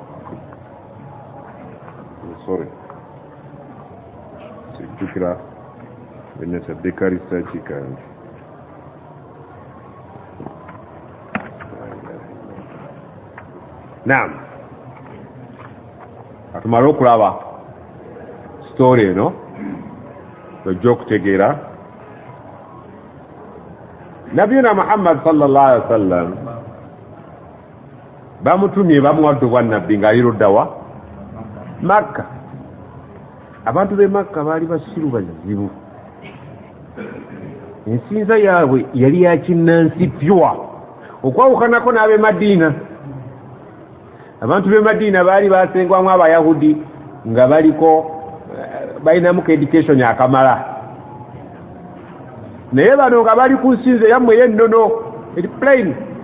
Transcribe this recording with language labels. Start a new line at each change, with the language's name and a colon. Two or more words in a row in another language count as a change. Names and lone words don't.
Ganda: sijjukira benetadde risaaki kange naam atumala okulaba story eno ojja okutegeera nabiyuna Muhammad
Arabic: صلى الله عليه وسلم
Ganda: bamutumye bamuwadde obwannabbi ng'ayiruddawa Makka. Abantu b'e Makka baali basiru bazibu, ensinza yaabwe yali ya kinnansi pyuwa okwawukanako n'ab'e Madiina. Abantu b'e Madiina baali basengwamu Abayahudi nga baliko balinamu ka education akamala, naye bano nga bali ku nsinza yammwe y'ennono eri plain.